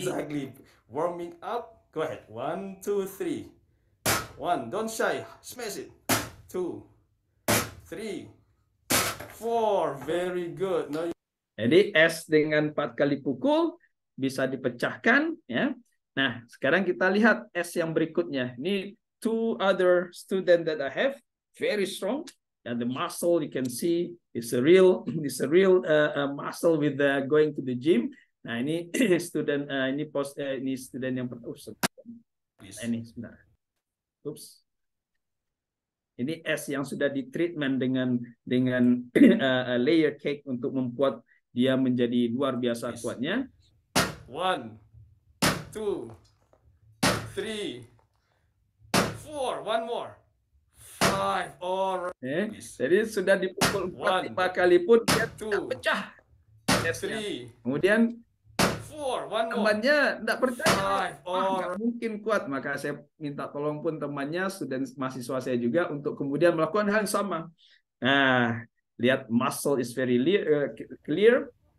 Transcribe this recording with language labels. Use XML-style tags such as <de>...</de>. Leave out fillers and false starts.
<en>Exactly. Warming up. Go ahead. 1, 2, 3. 1. Don't shy. Smash it. 2, 3, 4. Very good. Now</en> <id>jadi es dengan 4 kali pukul bisa dipecahkan, ya. Nah, sekarang kita lihat es yang berikutnya.</id> <en>Ini 2 other student that I have, very strong, and the muscle you can see is a real muscle with going to the gym.</en> <id>Nah, ini student ini student yang ini sebentar. Oops. Ini es yang sudah ditreatment dengan layer cake untuk membuat dia menjadi luar biasa kuatnya.</id> <en>1, 2, 3, 4. One more. 5. All right.</en> <id>Jadi sudah dipukul 4-5 kali pun dia tidak pecah.</id> <en>3,</en> <id>Kemudian</id> <en>4. One more.</en> <id>temannya tidak percaya,</id> <en>5.</en> <id>nggak mungkin kuat. Maka saya minta tolong pun temannya, student mahasiswa saya juga, untuk kemudian melakukan hal yang sama. Nah, lihat,</id> <en>muscle is very clear.</en>